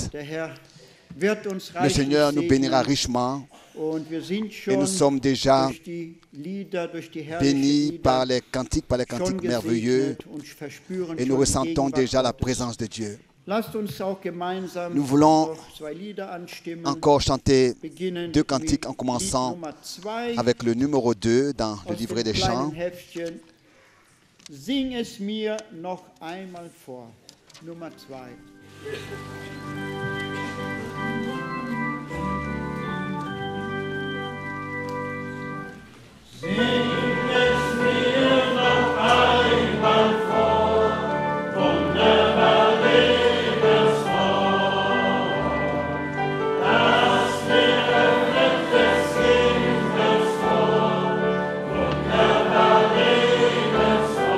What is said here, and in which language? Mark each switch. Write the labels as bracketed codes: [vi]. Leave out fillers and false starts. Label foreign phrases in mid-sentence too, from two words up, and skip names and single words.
[fr] Le Seigneur nous bénira richement et nous sommes déjà bénis par les cantiques merveilleux et nous ressentons déjà la présence de Dieu. Nous voulons encore chanter deux cantiques en commençant avec le numéro 2 dans le livret des chants. [de] Sing es mir noch einmal vor. Nummer 2. Sing es mir noch einmal vor, wunderbar Lebenswort, das mir öffnet des Himmels Tor, wunderbar Lebenswort,